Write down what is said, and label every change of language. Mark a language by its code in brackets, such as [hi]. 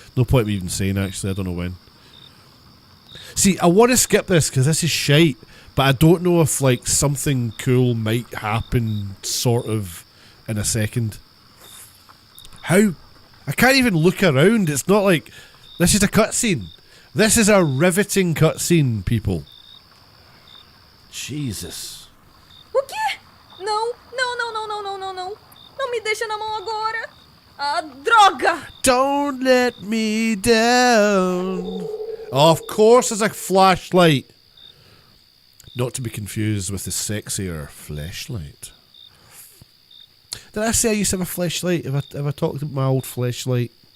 [en] No point me even saying, actually. I don't know when. See, I want to skip this because this is shite, but I don't know if like something cool might happen sort of in a second. How? I can't even look around. It's not like this is a cutscene. This is a riveting cutscene, people. Jesus. [pt] O quê? Não, não, não, não, não, não, não, não. Não me deixa na mão agora. Ah, droga! [en] Don't let me down. Oh, of course there's a flashlight. Not to be confused with the sexier fleshlight. Did I say I used to have a fleshlight? Have I talked about my old fleshlight?